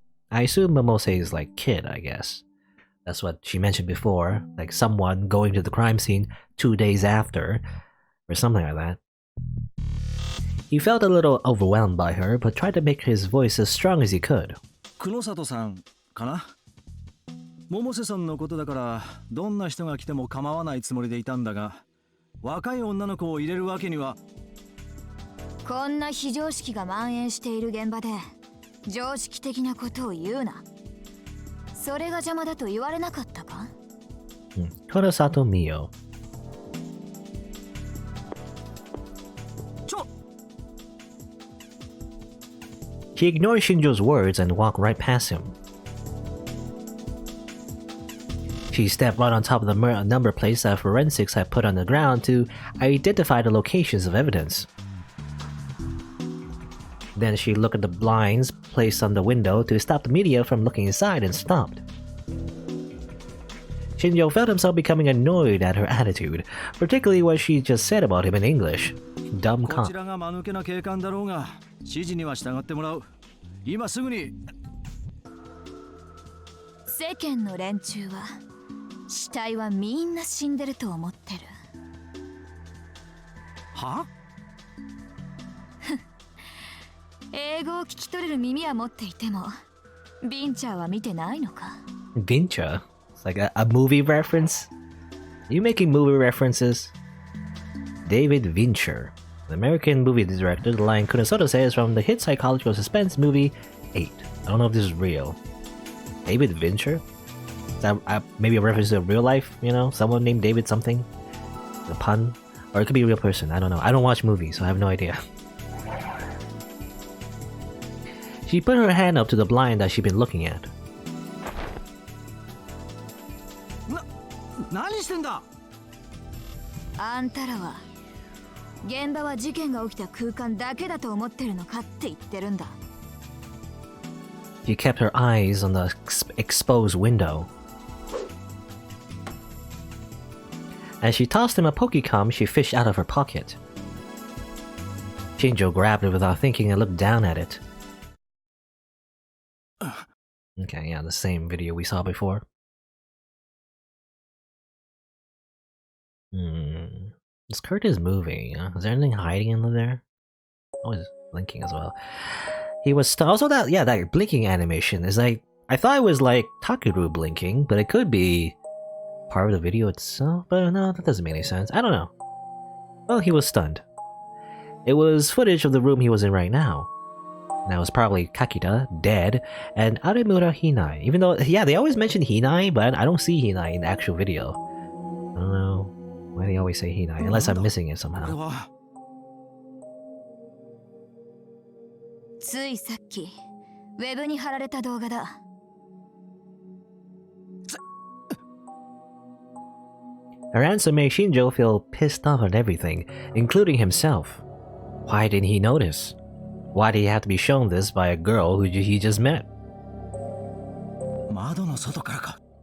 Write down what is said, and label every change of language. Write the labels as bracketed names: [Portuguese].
[English] I assume Momose is like kid, I guess. That's what she mentioned before, like someone going to the crime scene 2 days after, or something like that. He felt a little overwhelmed by her, but tried to make his voice as strong as he could. [Japanese] 久野里さんかな百瀬さんのことだからどんな人が来ても構わないつもりでいたんだが若い女の子を入れるわけにはこんな非常識が蔓延している現場で常識的なことを言うな。それが邪魔だと言われなかったか [English] Kunosato Mio. She ignored Shinjo's words and walked right past him. She stepped right on top of the number plates that forensics had put on the ground to identify the locations of evidence. Then she looked at the blinds placed on the window to stop the media from looking inside and stopped. Shinjo felt himself becoming annoyed at her attitude, particularly what she just said about him in English. Dumb こ cop. [Japanese] ちらが間抜けな警官だろうが指示には従ってもらう今すぐに世間の連中は死体はみんな死んでると思ってる。は英語を聞き取れる耳は持っていてもビンチャーは見てないのか [English] Vincha? It's like a movie reference? Are you making movie references? David Fincher, an American movie director. The line Kunosato says from the hit psychological suspense movie 8. I don't know if this is real. David Fincher? Is that maybe a reference to real life, you know? Someone named David something? A pun? Or it could be a real person, I don't know. I don't watch movies, so I have no idea. She put her hand up to the blind that she'd been looking at. 何してんだあんたらは現場は事件が起きた空間だけだと思ってるのかって言ってるんだ。 She kept her eyes on the exposed window. As she tossed him a Pokecom she fished out of her pocket. Shinjo grabbed it without thinking and looked down at it. Okay, yeah, the same video we saw before. This curtain is moving. Is there anything hiding in there? Oh, it's blinking as well. He was also that that blinking animation is like I thought it was like Takeru blinking, but it could be part of the video itself. But no, that doesn't make any sense. I don't know. Well, he was stunned. It was footage of the room he was in right now. That was probably Kakita, dead, and Aremura Hinai. Even though, yeah, they always mention Hinai, but I don't see Hinai in the actual video. I don't know why they always say Hinai, unless I'm missing it somehow. [Japanese] ついさっきウェブに貼られた動画だ。 [English] Her answer made Shinjo feel pissed off at everything, including himself. Why didn't he notice? Why did he have to be shown this by a girl who he just met? [Japanese] 窓の外からか。